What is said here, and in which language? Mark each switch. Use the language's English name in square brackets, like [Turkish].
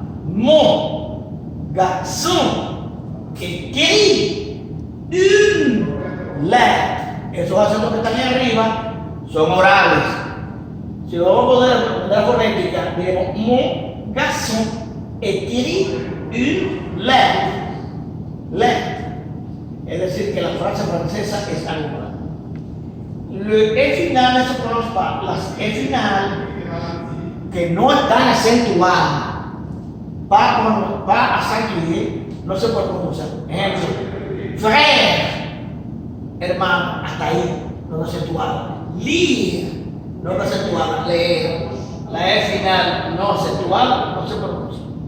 [French] Mon garçon écrit une lettre. [Spanish] Esos acentos que están ahí arriba son orales. Si vamos a poner la fonética, diremos [French] mon garçon écrit une lettre. [Spanish] Es decir, que la frase francesa es algo. [French] Le E final ne se prononce pas. [Spanish] Las E final que no están acentuadas, [French] pas accentuées, [Spanish] no se puede pronunciar. Ejemplo, frère, hermano, hasta ahí, no acentuada. Lire, no acentuada. Leer, la E final no acentuada, no se pronuncia.